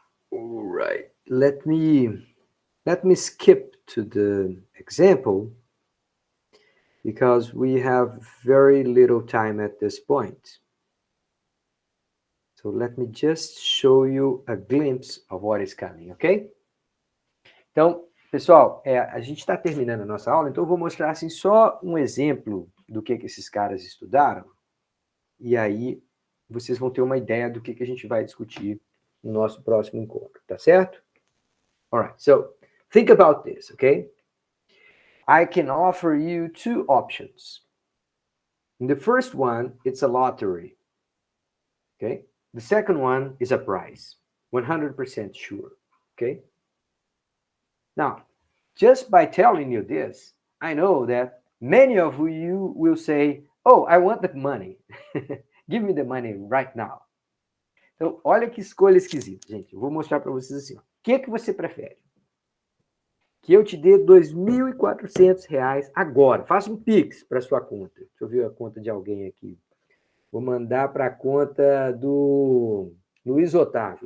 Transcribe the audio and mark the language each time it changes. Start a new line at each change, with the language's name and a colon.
English: All right. Let me skip to the example because we have very little time at this point. So let me just show you a glimpse of what is coming, ok?
Portuguese: Então, pessoal, a gente está terminando a nossa aula, então eu vou mostrar assim, só um exemplo do que esses caras estudaram, e aí vocês vão ter uma ideia do que a gente vai discutir no nosso próximo encontro, tá certo?
English: All right, so think about this, okay? I can offer you two options. In the first one, it's a lottery, okay? The second one is a prize, 100% sure, okay? Now, just by telling you this, I know that many of you will say, oh, I want the money. Give me the money right now.
Portuguese: Então, olha que escolha esquisita, gente. Eu vou mostrar para vocês assim. O que você prefere? que eu te dê R$ 2.400 agora. Faça um Pix para sua conta. Deixa eu ver a conta de alguém aqui. Vou mandar para a conta do Luiz Otávio.